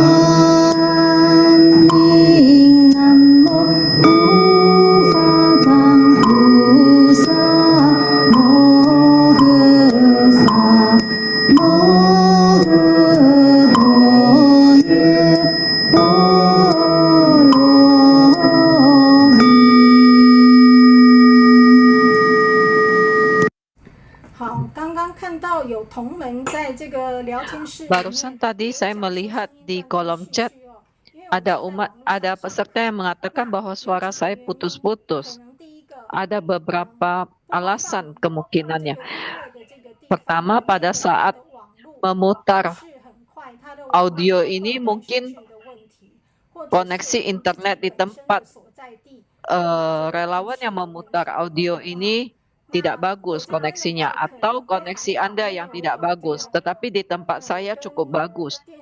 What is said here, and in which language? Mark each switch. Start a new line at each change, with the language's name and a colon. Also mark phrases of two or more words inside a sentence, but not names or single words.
Chinese: 宁，南无无法当菩萨摩诃萨摩诃多耶波罗蜜。好，刚刚看到有同门在这个聊天室里面
Indonesian: Barusan tadi saya melihat di kolom chat ada peserta yang mengatakan bahwa suara saya putus-putus. Ada beberapa alasan kemungkinannya. Pertama, pada saat memutar audio ini mungkin koneksi internet di tempat relawan yang memutar audio ini tidak bagus koneksinya, atau koneksi Anda yang tidak bagus, tetapi di tempat saya cukup bagus.